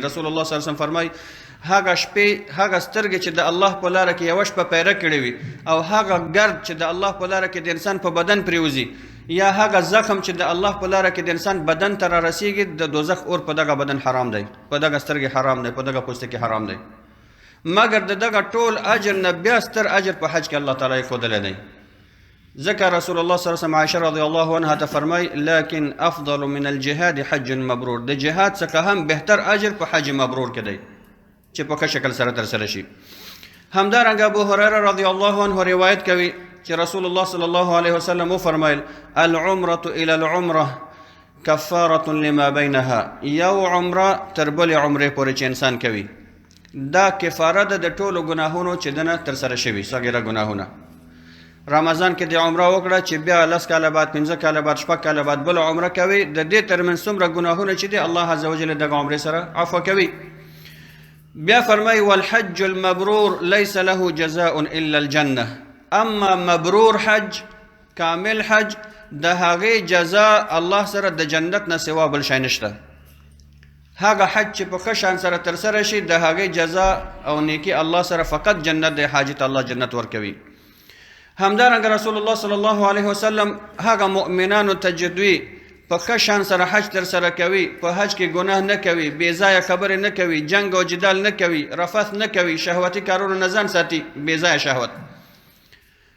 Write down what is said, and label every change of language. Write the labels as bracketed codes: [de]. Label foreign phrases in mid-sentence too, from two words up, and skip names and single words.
[ps] رسول الله صلی الله علیه وسلم فرمایي هغه شپې، هغه سترګې چې د الله په لاره کې یوه شپه پیره کړې وي، او هغه ګرد چې د الله په لاره کې د انسان په بدن پرېوځي، یا هغه زخم چې د الله په لاره کې د انسان بدن ته رارسېږي، د دوزخ اور په دغه بدن حرام دی، په دغه سترګې حرام دی، په دغه پوستکي حرام دی. مګر د دغه ټول اجر نه بیا ستر اجر په حج کې الله تعالی ښودلی دی. ځکه رسول الله صلی الله علیه وسلم عایشه رضی الله عنها ته فرمایي [ar] لکن افضل من الجهاد حج مبرور، [ps] د جهاد څخه هم بهتر اجر په [ar] حج مبرور [ps] کې دی چې په ښه شکل سره ترسره شي. همدارنګه ابو هریره رضی الله عنه روایت کوي چې رسول الله صلی الله علیه وسلم وفرمایل [ar] العمرة الى العمره کفاره لما بینها، [ps] یو عمره تر بلې عمرې پورې چې انسان کوي دا کفاره ده د ټولو ګناهونو چې دنه ترسره شوي، صغیره ګناهونه. رمضان کې د عمره وکړه چې بیا 10 کاله بعد، 15 کاله بعد، 6 کاله بعد بل عمره کوي، د دې ترمنځ څومره ګناهونه چې دی الله عز وجل دغه عمرې سره عفو کوي. بیا فرمایي [ar] والحج المبرور ليس له جزاء الا الجنه، [ps] اما مبرور حج، کامل حج، د هغې جزا الله سره د جنت نه سوا بل شی نشته. هغه حج چې په ښه شان سره ترسره شي د هغې جزا او نیکي الله سره فقط جنت دی، حاجت الله جنت ورکوي. همدارنګه رسول الله صلی الله علیه وسلم هغه مؤمنانو ته جدوي په ښه شان سره حج ترسره کوي، په حج کې ګناه نه کوي، بې ځایه خبرې نه کوي، جنګ او جدال نه کوي، رفث نه کوي، شهوتي کارونو نه ځان ساتي، بې ځایه شهوت.